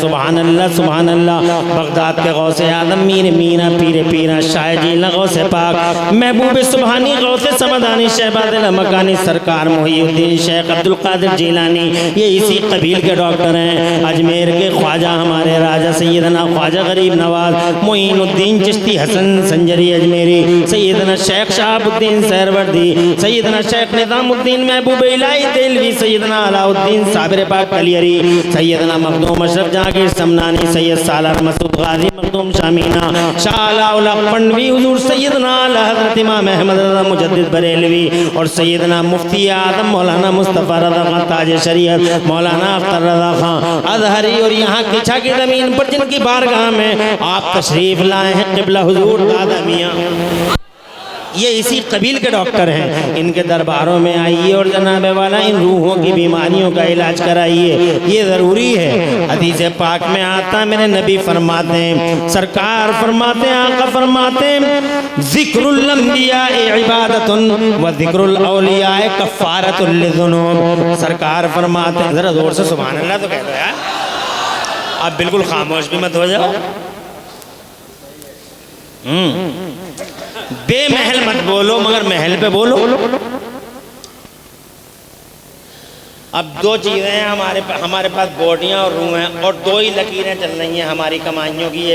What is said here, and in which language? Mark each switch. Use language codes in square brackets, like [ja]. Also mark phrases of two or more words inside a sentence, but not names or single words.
[ar] سبحان الله, سبحان الله. [hi] बगदाद के गौसे आदम, मीर मीना, पीर पीरा, शाह जीला, गौसे पाक, महबूब सुबहानी, गौसे समदानी, शहबाद मकानी, सरकार मुहीउद्दीन शेख अब्दुल कादिर जिलानी, ये इसी कबील के डॉक्टर हैं। अजमेर के ख्वाजा हमारे राजा सैयदना ख्वाजा गरीब नवाज मोइनुद्दीन चिश्ती हसन संजरी अजमेरी, सैयदना शेख शहाबुद्दीन सहरवर्दी, सैयदना शेख निजामुद्दीन महबूब इलाही देलवी, सैयदना अलाउद्दीन साबिर पाक कलियरी, सैयदना मखदूम अशरफ जहांगीर समनानी, सैयद सालार मसूद गाजी मखदूम शामीना, शाह अलाउल्लाह पन्नवी, हुजूर सैयदना आला हज़रत इमाम अहमद रज़ा मुजद्दिद बरेलवी, और सैयदना मुफ्ती आदम मौलाना मुस्तफ़ा रज़ा खां ताज शरीयत मौलाना अख्तर रज़ा खां अज़हरी, और यहाँ किछा की ज़मीन पर जिनकी बारगाह में आप तशरीफ़ लाए हैं क़िबला हुजूर दादा मियाँ, ये इसी कबील के डॉक्टर हैं। इनके दरबारों में आइए और जनाबे वाला इन रूहों की बीमारियों का इलाज कराइए, ये ज़रूरी है। हदीस पाक में आता, मेरे नबी फरमाते हैं, सरकार फरमाते हैं, आका फरमाते हैं, [ar] ذكر الأنبياء عبادة وذكر الأولياء كفارة للذنوب. [hi] सरकार फरमाते हैं, ज़रा ज़ोर से [ar] سبحان الله [hi] तो कह दो यार, आप बिल्कुल खामोश भी मत हो जाओ। बेमहल मत बोलो, मगर महल पे बोलो। अब दो चीज़ें हैं हमारे पास, बॉडियाँ और रूह हैं, और दो ही लकीरें चल रही हैं हमारी कमाइयों की।